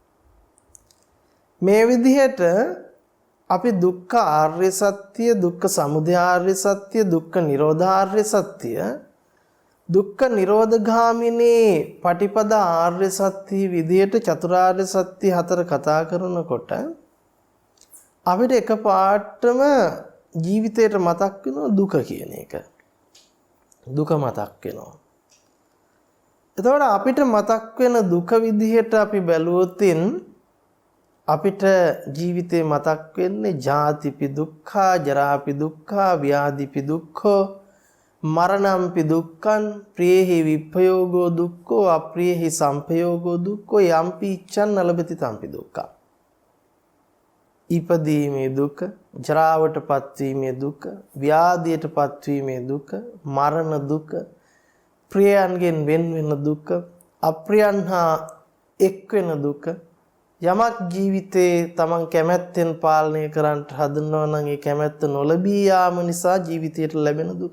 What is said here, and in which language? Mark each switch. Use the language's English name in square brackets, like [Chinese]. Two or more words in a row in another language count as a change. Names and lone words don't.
[Sinhala] මේ විදිහට අපි දුක්ඛ ආර්ය සත්‍ය, දුක්ඛ සමුදය ආර්ය සත්‍ය, දුක්ඛ නිරෝධ ආර්ය සත්‍ය, දුක්ඛ නිරෝධ ගාමිනී පටිපදා ආර්ය සත්‍ය විදිහට චතුරාර්ය සත්‍ය හතර කතා කරනකොට අපිට එකපාරටම ජීවිතේට මතක් වෙනවා දුක කියන එක. දුක මතක් වෙනවා. එතකොට අපිට මතක් වෙන දුක විදිහට අපි බැලුවොත් අපිට ජීවිතේ මතක් වෙන්නේ [Pali] ජාතිපි දුක්ඛා, ජරාපි දුක්ඛා, ව්‍යාධිපි දුක්ඛෝ, මරණම්පි දුක්ඛං, ප්‍රියේහි විප්පයෝගෝ දුක්ඛෝ, අප්‍රියේහි සම්පයෝගෝ දුක්ඛෝ, යම්පි ඉච්ඡන් නලබති තම්පි දුක්ඛං. [Sinhala] ඉපදීමේ දුක, ජරාවටපත් වීමේ දුක, ව්‍යාධියටපත් වීමේ දුක, මරණ දුක, ප්‍රියයන්ගෙන් වෙන් වෙන දුක, අප්‍රියයන් හා එක් වෙන දුක. යමක් ජීවිතේ තමන් කැමැත්තෙන් පාලනය කරන්නට හදනවා නම් ඒ කැමැත්ත නොලැබී යාම නිසා ජීවිතයට ලැබෙන දුක.